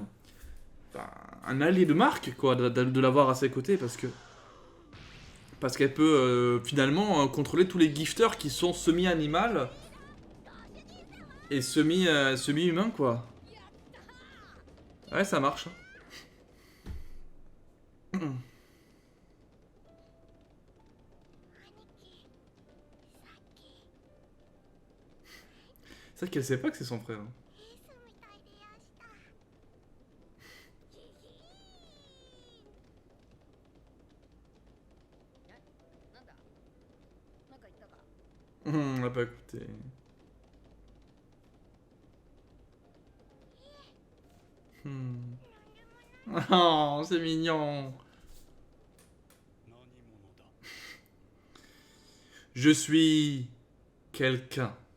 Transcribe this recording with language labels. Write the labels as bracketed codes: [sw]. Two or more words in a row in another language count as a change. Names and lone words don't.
[fr] Enfin, un allié de marque, quoi, de l'avoir à ses côtés, parce qu'elle peut finalement contrôler tous les gifters qui sont semi-animal et semi-humain, quoi. Ouais, ça marche. C'est vrai qu'elle sait pas que c'est son frère. [ja] なんだ、なんか言ったか。 [fr] On l'a pas écouté. Hmm. Oh, c'est mignon. Je suis quelqu'un.